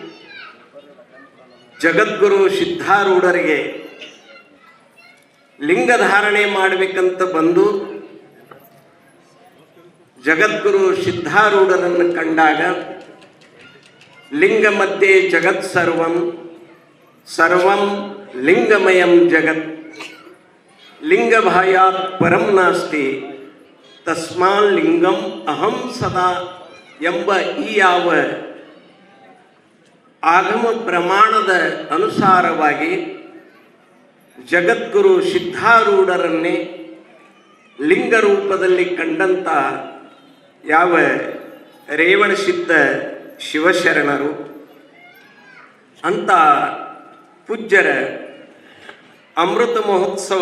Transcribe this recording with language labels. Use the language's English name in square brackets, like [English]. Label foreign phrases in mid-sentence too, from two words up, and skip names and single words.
[Kannada] ಜಗದ್ಗುರು ಸಿದ್ಧಾರೂಢರಿಗೆ ಲಿಂಗಧಾರಣೆ ಮಾಡಬೇಕಂತ ಬಂದು ಜಗದ್ಗುರು ಸಿದ್ಧಾರೂಢರನ್ನು ಕಂಡಾಗ [Sanskrit] ಲಿಂಗ ಮಧ್ಯೆ ಜಗತ್ ಸರ್ವಂ ಸರ್ವಂ ಲಿಂಗಮಯಂ ಜಗತ್ ಲಿಂಗಭಾಯಾತ್ ಪರಂ ನಾಸ್ತಿ ತಸ್ಮಾನ್ ಲಿಂಗಂ ಅಹಂ ಸದಾ [Kannada] ಎಂಬ ಈ ಯಾವ ಆಗಮ ಪ್ರಮಾಣದ ಅನುಸಾರವಾಗಿ ಜಗದ್ಗುರು ಸಿದ್ಧಾರೂಢರನ್ನೇ ಲಿಂಗ ರೂಪದಲ್ಲಿ ಕಂಡಂಥ ಯಾವ ರೇವಣಸಿದ್ಧ ಶಿವಶರಣರು ಅಂತ ಪೂಜ್ಯರ ಅಮೃತ ಮಹೋತ್ಸವ